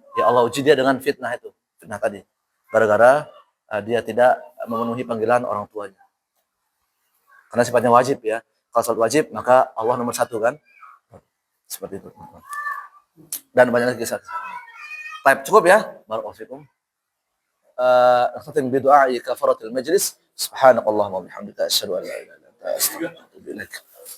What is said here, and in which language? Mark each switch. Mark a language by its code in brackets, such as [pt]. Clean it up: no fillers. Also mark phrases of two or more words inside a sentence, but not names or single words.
[id] Ya Allah uji dia dengan fitnah itu. Fitnah tadi. Gara-gara dia tidak memenuhi panggilan orang tuanya. Karena sifatnya wajib ya. Kalau sholat wajib, maka Allah nomor satu kan. Seperti itu. Dan banyak lagi kisah. Baik, cukup ya. [ar] بارك الله فيكم. نختتم بدعاء كفارة المجلس. سبحانك اللهم وبحمدك أشهد أن لا إله إلا أنت أستغفرك وأتوب إليك.